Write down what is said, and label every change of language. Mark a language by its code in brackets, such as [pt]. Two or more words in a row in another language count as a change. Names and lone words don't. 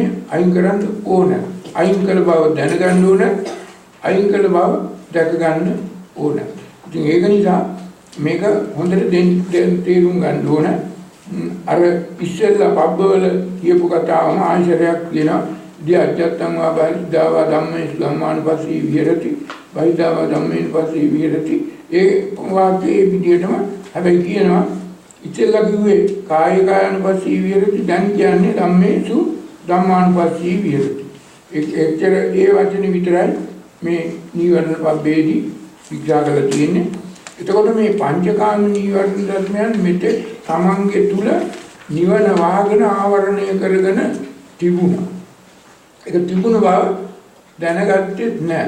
[si] අයින් කරන්න ඕන. අයින් කළ බව දැනගන්න ඕන. අයින් කළ බව දැක ගන්න ඕන. ඉතින් ඒක නිසා මේක හොඳට තේරුම් ගන්න ඕන. අර ඉස්සෙල්ලා පබ්බවල කියපු කතාවම ආශ්‍රයක් කියනවා. [pi] දී අජත්තං වා බාහිදාවා ධම්මේ ධම්මානුපස්සී විහෙරති. බාහිදාවා ධම්මේනුපස්සී විහෙරති. [si] ඒ වාක්‍යයේ විදිහටම හැබැයි කියනවා ඉතින්ලා කිව්වේ [pi] කායකානුපස්සී විහෙරති. [si] දැන් කියන්නේ [pi] ධම්මේසු ධම්මානුපස්සී විහෙරති. [si] එච්චර ඒ වචනේ විතරයි මේ නීවරණ පබ්බේදී විග්‍රහ කරලා තියෙන්නේ. එතකොට මේ පංචකාම නීවරණ ධර්මයන් මෙතෙක් තමන්ගේ තුල නිවන වාගෙන ආවරණය කරගෙන තිබුණා. ඒක තිබුණ බව දැනගත්තේ නැහැ.